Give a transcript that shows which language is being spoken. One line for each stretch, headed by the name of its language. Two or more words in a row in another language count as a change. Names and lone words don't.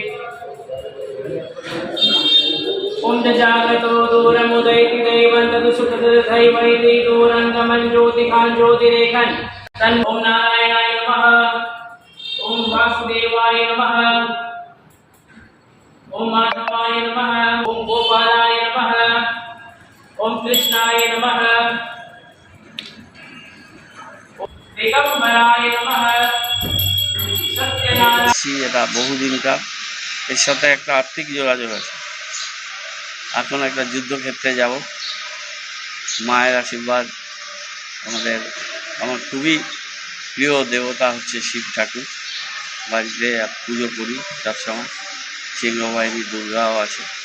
Sanskrit: जागतो दूरमुदैति दैवन्तु सुखदैवैति दूरङ्गमन् ज्योतिकान् ज्योतिरेखन् तन् ॐ नारायणाय नमः, ॐ वासुदेवाय नमः, ॐ माधवाय नमः, ॐ गोपालाय नमः, ॐ कृष्णाय नमः, दिगंबराय नमः, सत्यनारायण।
Bangla: এটা বহুদিনকার, এর সাথে একটা আর্থিক যোগাযোগ আছে। এখন একটা যুদ্ধক্ষেত্রে যাব, মায়ের আশীর্বাদ। আমার খুবই প্রিয় দেবতা হচ্ছে শিব ঠাকুর। বাড়িতে পুজো করি সবসময়। সিংহবাহিনী দুর্গাও আছে।